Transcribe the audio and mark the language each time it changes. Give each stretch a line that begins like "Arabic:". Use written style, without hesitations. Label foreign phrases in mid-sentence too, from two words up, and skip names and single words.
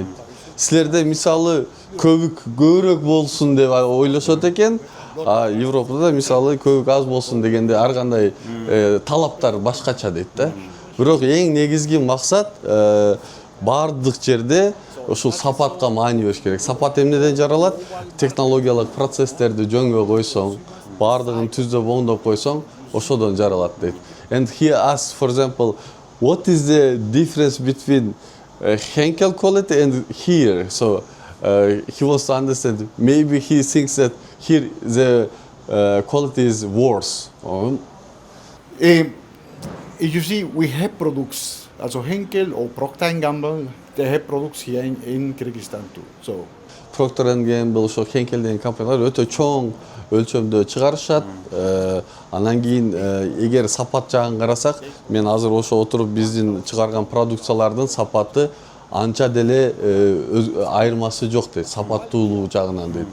Kyrgyz: Силерде мисалы көбүрөөк болсун деп ойлошот экен, Европада мисалы көбүк аз болсун дегенде ар кандай талаптар башкача дейт да. Бирок эң негизги максат бардык жерде ошол сапатка маани бериш керек. Сапат эмнеден жаралат? Технологиялык процесстерди жөнгө койсоң, бардыгын түздөп оңдоп койсоң, ошодон жаралат дейт.
English: And he asks, for example, what is the difference between Henkel quality and here? So he wants to understand. Maybe he thinks that here the quality is worse. You see, we have products, also Henkel or Procter & Gamble, they have products here in Kyrgyzstan too. So Procter & Gamble,
Kyrgyz: ошо Henkel деген компаниялар өтө чоң өлчөмдө чыгарышат. Анан кийин эгер сапат жагын карасак, мен азыр ошо отуруп биздин чыгарган продукциялардын сапаты анча деле айырмасы жок дейт, сапаттуулугу жагынан дейт.